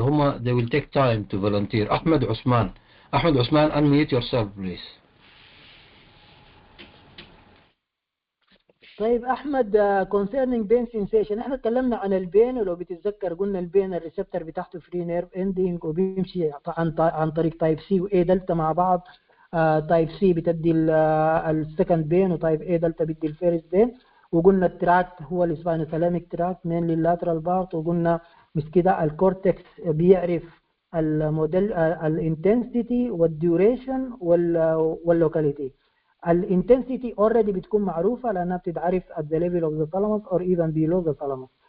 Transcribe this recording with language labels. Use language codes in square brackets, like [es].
[en] هم they will take time to volunteer. أحمد عثمان, unmute yourself please. [ar] طيب أحمد, [en] concerning pain sensation, [ar] احنا اتكلمنا عن البين، ولو بتتذكر قلنا البين الريسبتور بتاعته فري نيرف اندنج وبيمشي عن طريق تايب سي واي دلتا مع بعض. تايب سي بتدي السكند بين، وتايب اي دلتا بتدي الفيرست بين. وقلنا التراكت هو السباينوثالاميك تراكت مين اللاترال بارت. وقلنا مش كده الكورتكس بيعرف الموديل الانتنسيتي والديوريشن واللوكاليتي. الانتنسيتي اوريدي بتكون معروفه لانها بتتعرف [en] at the level of the thalamus or even below the thalamus.